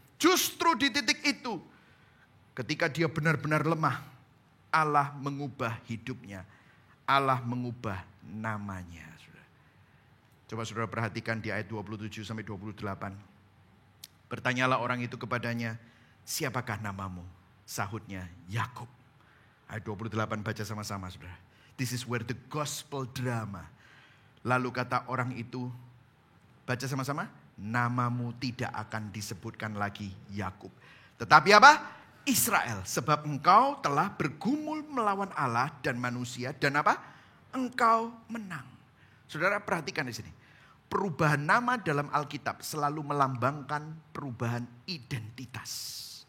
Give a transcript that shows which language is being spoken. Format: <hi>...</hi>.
<id>Justru di titik itu, ketika dia benar-benar lemah, Allah mengubah hidupnya. Allah mengubah namanya. Coba saudara perhatikan di ayat 27 sampai 28. Bertanyalah orang itu kepadanya, siapakah namamu? Sahutnya, Yakub. Ayat 28 baca sama-sama saudara.</id> <en>This is where the gospel drama.</en> <id>Lalu kata orang itu, baca sama-sama, namamu tidak akan disebutkan lagi Yakub. Tetapi apa? Israel. Sebab engkau telah bergumul melawan Allah dan manusia. Dan apa? Engkau menang. Saudara perhatikan di sini. Perubahan nama dalam Alkitab selalu melambangkan perubahan identitas.</id>